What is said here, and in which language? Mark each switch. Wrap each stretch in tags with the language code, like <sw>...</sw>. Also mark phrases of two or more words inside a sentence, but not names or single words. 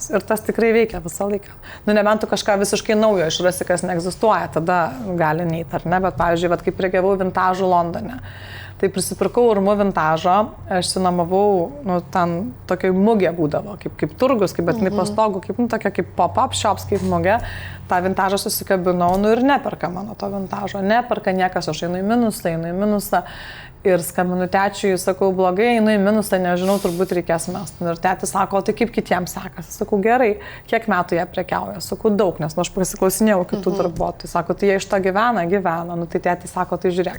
<lt>Ir tas tikrai veikia visą laiką. Nebent tu kažką visiškai naujo išrasi, kas neegzistuoja, tada gali neiti, ar ne? Bet, pavyzdžiui, kai prekiavau vintažų Londone, tai prisipirkau Urmu vintažo, aš sinamavau, ten tokia mugė būdavo, kaip turgus, kaip bet nepastogų, tokia kaip</lt> <en>pop-up shops,</en> <lt>kaip mugė. tą vintažą susikabinau, nu ir neperka mano to vintažo, neperka niekas, aš einu į minusą ir skambinu tečiui, sakau, blogai, einu į minusą, nežinau, turbūt reikės mest. Ir tetis sako, tai kaip kitiems sekasi, sakau, gerai, kiek metų jie prekiauja, sakau, daug, nes aš pasiklausinėjau kitų darbuotojų, sako, tai jie iš to gyvena, nu tai tetis sako, tai žiūrėk.</lt>